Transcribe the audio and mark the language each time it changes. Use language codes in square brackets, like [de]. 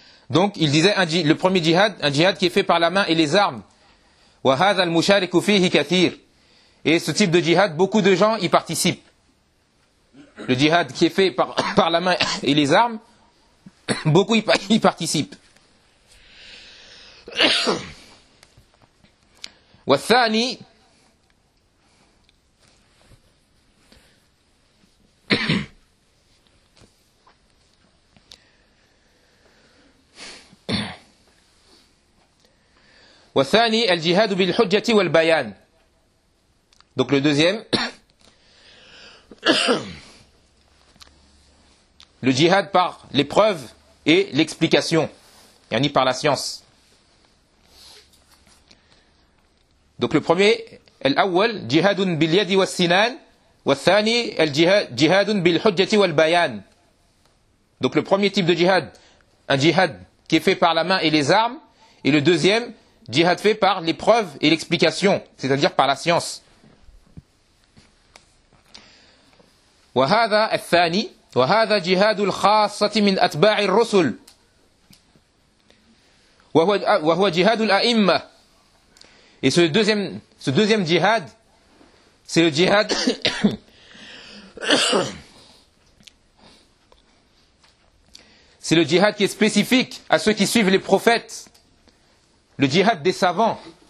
[fr] Donc, il disait le premier djihad, un djihad qui est fait par la main et les armes. [ar] وَهَذَا الْمُشَارِكُ فِيهِ كَثِيرٌ. [fr] Et ce type de djihad, beaucoup de gens y participent. Le djihad qui est fait par la main et les armes, beaucoup y participent. [ar] وَالثَّانِي والثاني الجهاد بالحجة والبيان. [fr] Donc le deuxième, le jihad par l'épreuve et l'explication, yani par la science. Donc le premier, [ar] الأول جهاد باليد والسنان, والثاني الجهاد بالحجة والبيان. [fr] Donc le premier type de jihad, un jihad qui est fait par la main et les armes, et le deuxième, djihad fait par l'épreuve et l'explication, c'est-à-dire par la science. [ar] وهذا الثاني وهذا جهاد الخاصة من أتباع الرسل وهو جهاد الأئمة. [fr] Et ce deuxième djihad, c'est le djihad c'est le djihad qui est spécifique à ceux qui suivent les prophètes. Le djihad des savants.